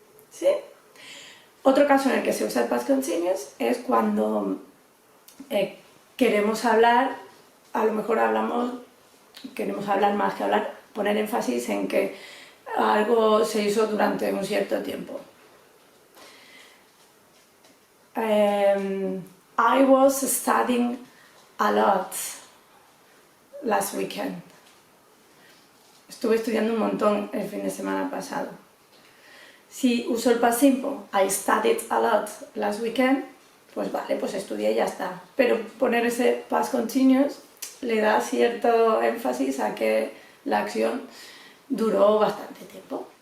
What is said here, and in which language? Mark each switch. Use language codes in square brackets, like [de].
[es] ¿Sí? Otro caso en el que se usa el past continuous es cuando queremos hablar, a lo mejor queremos hablar más que hablar, poner énfasis en que algo se hizo durante un cierto tiempo. [en] I was studying a lot last weekend. [es] Estuve estudiando un montón el fin de semana pasado. Si uso el past simple, [en] I studied a lot last weekend, [es] pues vale, pues estudié y ya está. Pero poner ese past continuous le da cierto énfasis a que la acción duró bastante tiempo.